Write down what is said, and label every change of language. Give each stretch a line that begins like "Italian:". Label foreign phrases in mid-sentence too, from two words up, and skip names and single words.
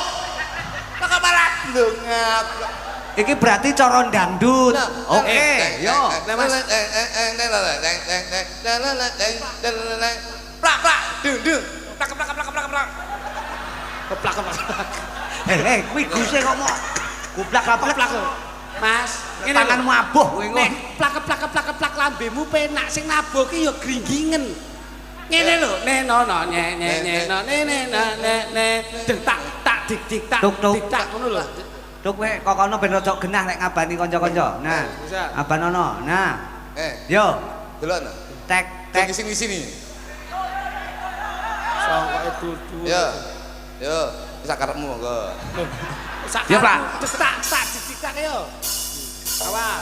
Javanese: Kok malah ndongak. Iki berarti cara dangdut. Oke, yo. Plak plak dung dung. Plak plak plak plak plak. keplak keplak. Kuwi guse kok mau gublak-gablak. Mas, ngene Tanganmu abuh kowe engko. nek plak keplak keplak keplak lambemu penak sing nabuh ki ya gringgingen. Ngene lho, neno nye no ne dik tak tak dik dik tak Tuk, tuk. dik tak ngono lho. Tuk kowe kokono ben rada genah nek ngabani kanca-kanca. Nah, Bisa. abanono. Nah. Yo, Delok. tek Tek tek.
Indonesian: di sini.
Javanese: Songkoke dudu. Yo. Yo, bisa karepmu monggo. Ya, Pak. Tak tak dik dik tak yo. Awas.